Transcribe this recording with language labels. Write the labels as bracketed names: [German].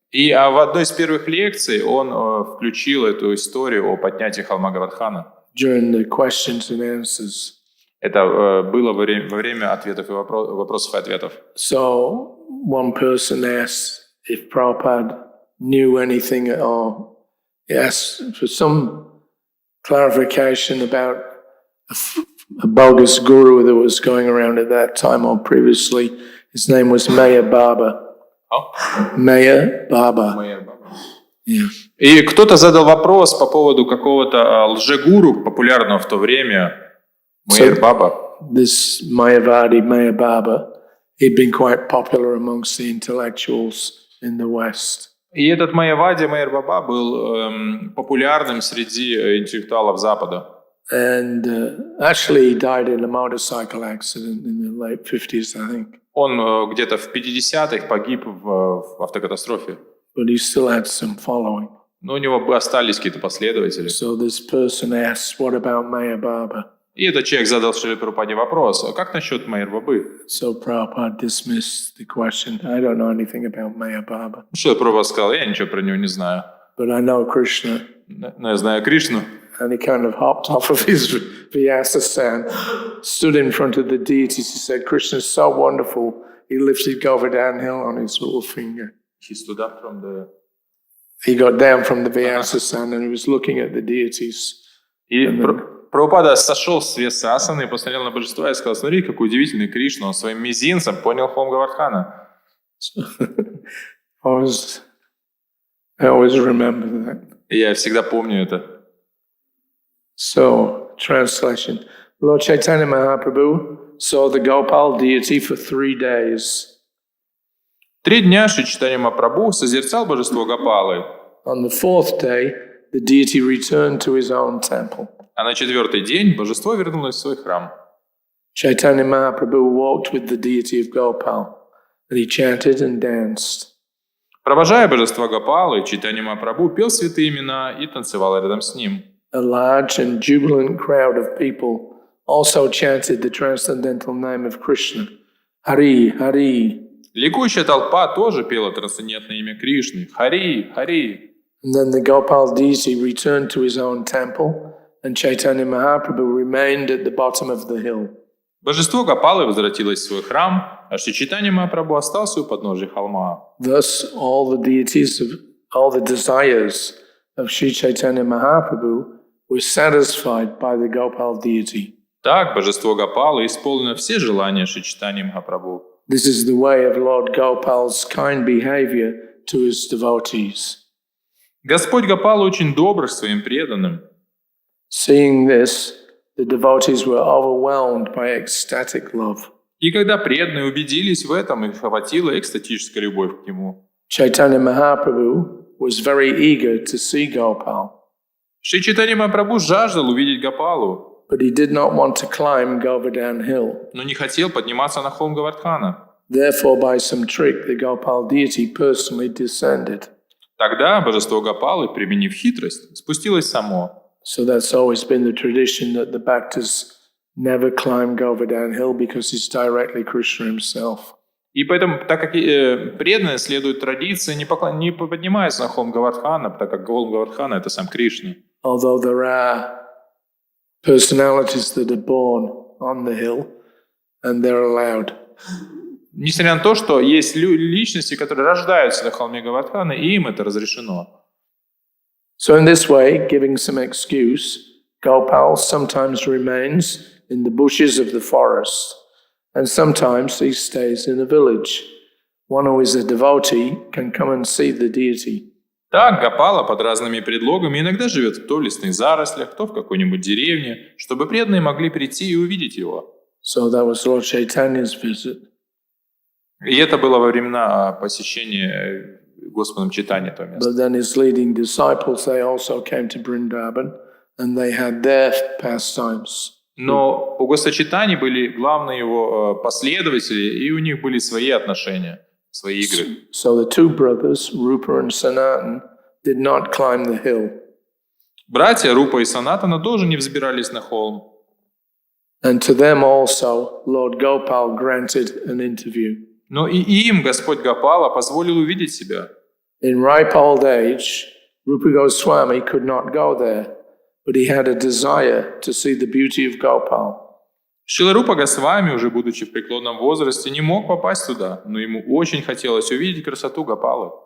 [Russian] И в одной из первых лекций он включил эту историю о поднятии холма Говардхана. [English] During the questions and answers. [Russian] Это было во время ответов и вопросов и ответов. [English] So one person asked if Prabhupada knew anything at all. He asked for some clarification about a bogus guru that was going around at that time or previously. His name was Maya Baba. Maya Baba. Yeah. [Russian] И кто-то задал вопрос по поводу какого-то лжегуру, популярного в то время, Майя Баба. [English] This Mayavadi Maya Baba, he'd been quite popular amongst the intellectuals in the West. [Russian] И этот Майявади Майя Баба был популярным среди интеллектуалов Запада. [English] And actually he died in a motorcycle accident in the late 50s, I think. [Russian] Он где-то в 50-х погиб в автокатастрофе. [English] But he still had some following. [Russian] Но у него остались какие-то последователи. [English] So this person asked, what about Maya Baba? [Russian] И этот человек задал Шриле Прабхупаде вопрос: а как насчет Майя Бабы? [English] So Prabhupada dismissed the question. I don't know anything about Maya Baba. [Russian] Шрила Прабхупада сказал: я ничего про него не знаю. [English] But I know Krishna. [Russian] Но я знаю Кришну. [English] And he kind of hopped off of his Vyasa-san, stood in front of the deities. He said, Krishna is so wonderful. He lifted Govardhan Hill on his little finger. He stood up from the... He got down from the Vyasa-san and he was looking at the deities. [Russian] И Прабхупада сошел с Вьясасаны и посмотрел на божества и сказал: смотри, какой удивительный Кришна. Он своим мизинцем поднял холм Говардхана. [English] I always remember that. [Russian] Я всегда помню это. [English] So, translation. Lord Chaitanya Mahaprabhu saw the Gopal deity for 3 days. [Russian] 3 дня Шри Чайтанья Махапрабху созерцал божество Гопалы. [English] On the 4th day, the deity returned to his own temple. [Russian] А на 4-й день божество вернулось в свой храм. [English] Chaitanya Mahaprabhu walked with the deity of Gopal, and he chanted and danced. [Russian] Провожая божество Гопалы, Чайтанья Махапрабху пел святые имена и танцевал рядом с ним. [English] A large and jubilant crowd of people also chanted the transcendental name of Krishna, Hari, Hari. [Russian] Ликующая толпа тоже пела трансцендентное имя Кришны, Хари, Хари. [English] And then the Gopal deity returned to his own temple, and Chaitanya Mahaprabhu remained at the bottom of the hill. [Russian] Божество Гопалы возвратилось в свой храм, а Шри Чайтанья Махапрабху остался у подножия холма. [English] Thus, all the desires of Sri Chaitanya Mahaprabhu were satisfied by the Gopal deity. [Russian] Так, божество Гопалы исполнило все желания Шри Чайтаньи Махапрабху. [English] This is the way of Lord Gopal's kind behavior to his devotees. [Russian] Господь Гопала очень добр к своим преданным. [English] Seeing this, the devotees were overwhelmed by ecstatic love. [Russian] И когда преданные убедились в этом, их охватила экстатическая любовь к нему. [English] Chaitanya Mahaprabhu was very eager to see Gopal, [Russian] Шри Чайтанья Махапрабху жаждал увидеть Гопалу, [English] but he did not want to climb Govardhan Hill. [Russian] но не хотел подниматься на холм Говардхана. [English] Therefore, by some trick, the Gopal deity personally descended. [Russian] Тогда божество Гопалы, применив хитрость, спустилось само. [English] So that's always been the tradition that the Bhaktas never climb Govardhan Hill because it's directly Krishna himself. [Russian] И поэтому, так как преданные следуют традиции, не поднимаются на холм Говардхана, так как холм Говардхана — это сам Кришна. [English] Although there are personalities that are born on the hill and they're allowed. [Russian] Несмотря на то, что есть личности, которые рождаются на холме Говардхана, и им это разрешено. [English] So in this way, giving some excuse, Gopal sometimes remains in the bushes of the forest, and sometimes he stays in a village. One who is a devotee can come and see the deity. [Russian] Так Гопала под разными предлогами иногда живет то в лесных зарослях, то в какой-нибудь деревне, чтобы преданные могли прийти и увидеть его. [English] So that was Lord Chaitanya's visit. [Russian] И это было во времена посещения Господом Чайтаньи этого места. [English] But then his leading disciples, they also came to Vrindavan, and they had their pastimes. [Russian] Но у Господа Чайтаньи были главные его последователи, и у них были свои отношения, свои игры. [English] So the two brothers, Rupa and Sanatan, did not climb the hill. [Russian] Братья Рупа и Санатана тоже не взбирались на холм. [English] And to them also, Lord Gopal granted an interview. [Russian] Но и им Господь Гопала позволил увидеть себя. [English] In ripe old age, Rupa Goswami could not go there, but he had a desire to see the beauty of Gopal. [Russian] Шрила Рупа Госвами, уже будучи в преклонном возрасте, не мог попасть туда, но ему очень хотелось увидеть красоту Гопалы.